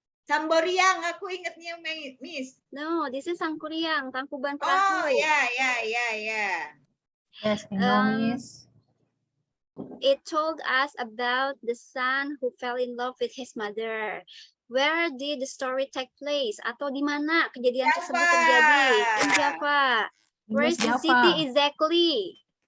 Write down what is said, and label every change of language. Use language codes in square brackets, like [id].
[id] Samboriang, aku ingatnya Miss. [en] No, this is Sangkuriang, Tangkuban Oh, [id] Perahu. ya. [en] Yes, I know, Miss. It told us about the son who fell in love with his mother. Where did the story take place? [id] Atau di mana kejadian tersebut terjadi? [en] In Java. Where is the city exactly?